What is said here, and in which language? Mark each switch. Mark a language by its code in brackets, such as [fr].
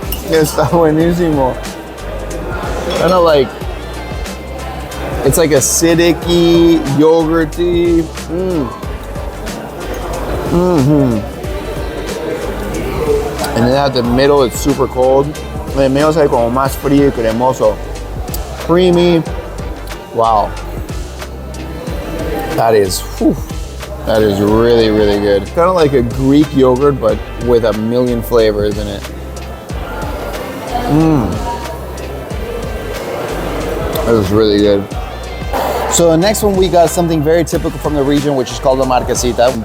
[es] Está buenísimo. [en] Kind of like, it's like acidic-y, yogurty. And then at the middle, it's super cold. [es] En el medio sabe como más frío y cremoso. [en] Creamy. Wow. That is really, really good. Kind of like a Greek yogurt, but with a million flavors in it. That is really good. So the next one, we got something very typical from the region, which is called the marquesita.